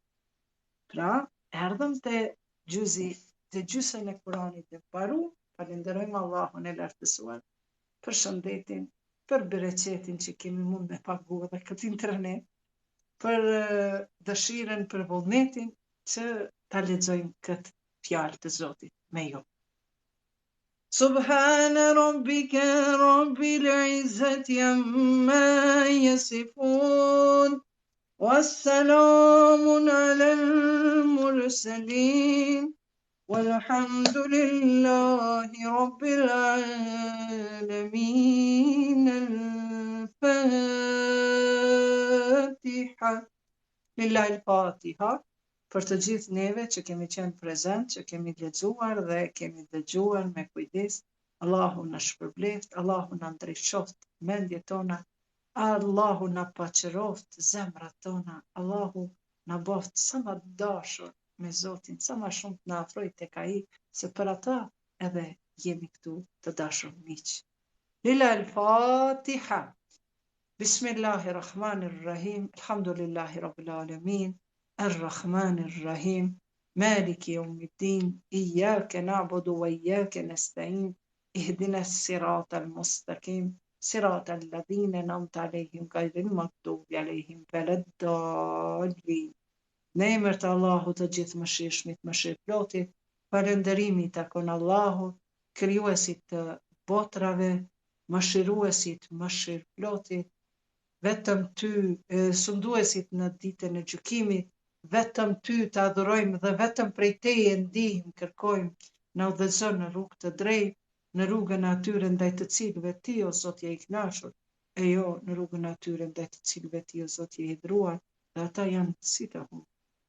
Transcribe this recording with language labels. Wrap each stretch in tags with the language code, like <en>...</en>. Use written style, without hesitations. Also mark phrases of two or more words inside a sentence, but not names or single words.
<sq>Pra, erdhëm te gjysën e Kuranit e paru, falenderojmë Allahun e lartësuar për shëndetin, për bereqetin që kemi mund me pagu edhe këtë internet, për dëshiren, për vullnetin që ta lexojmë këtë fjalë të Zotit me ju.</sq> <ar>سبحان ربك رب العزة عما يصفون والسلام على المرسلين والحمد لله رب العالمين. Al-Fatiha. لله الفاتحة.</ar> <sq>Për të gjithë neve që kemi qenë prezent, që kemi lexuar dhe kemi dëgjuar me kujdes, Allahu na shpërbleft, Allahu na ndriçoft mendjet tona, Allahu na paqëroft zemrat tona, Allahu na boft sa më dashur me Zotin, sa më shumë të na afroj tek ai, se për ata edhe jemi këtu të dashur miq.</sq> <ar>لله الفاتحة. بسم الله الرحمن الرحيم الحمد لله رب العالمين. الرحمن الرحيم مالك يوم الدين إياك نعبد وإياك نستعين اهدنا الصراط المستقيم صراط الذين أنعمت عليهم غير المغضوب عليهم ولا الضالين.</ar> <sq>Në emër të Allahut të gjithë mëshirshmit, mëshirëplotit, falënderimi takon Allahut, krijuesit të botrave, mëshiruesit, mëshirëplotit, vetëm ty, sunduesit në ditën e gjykimit, vetëm ty të adhurojmë dhe vetëm prej teje ndihmë, kërkojmë, na udhëzon në rrugë të drejtë, në rrugën e atyre ndaj të cilëve ti o Zot je i kënaqur, e jo në rrugën e atyre ndaj të cilëve ti o Zot je i hidhur, dhe ata janë si të humbur.</sq>